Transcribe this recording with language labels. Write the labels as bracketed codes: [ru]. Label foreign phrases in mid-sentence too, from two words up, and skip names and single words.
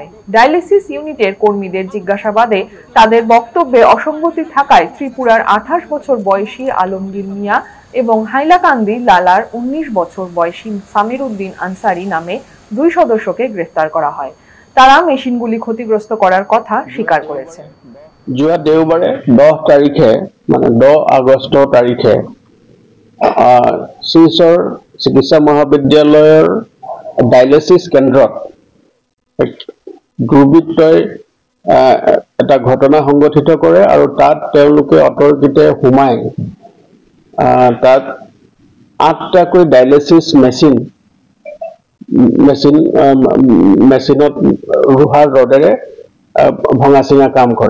[bn] ডায়ালিসিস ইউনিটের কর্মীদের জিজ্ঞাসাবাদে তাদের বক্তব্যে অসঙ্গতি থাকায় ত্রিপুরার ২৮ বছর বয়সী আলমগীর মিয়া এবং হাইলাকান্দি লালার ১৯ বছর বয়সী সামির উদ্দিন আনসারি নামে ২ সদস্যকে গ্রেফতার করা হয়। তারা মেশিনগুলি ক্ষতিগ্রস্ত করার কথা স্বীকার করেছেন। [as] যোৱা দেওবাৰে ১০ তাৰিখে মানে ১০ আগষ্ট তাৰিখে শিলচৰ চিকিৎসা মহাবিদ্যালয়ৰ ডায়ালিসিস কেন্দ্ৰত দুৰ্বৃত্তই এটা ঘটনা সংঘটিত কৰে আৰু তাত তেওঁলোকে অতৰ্কিতে সোমাই তাত ৮টাকৈ ডায়ালিসিস মেচিনত লোহাৰ ৰডেৰে ভঙা চিঙা কাম কৰে।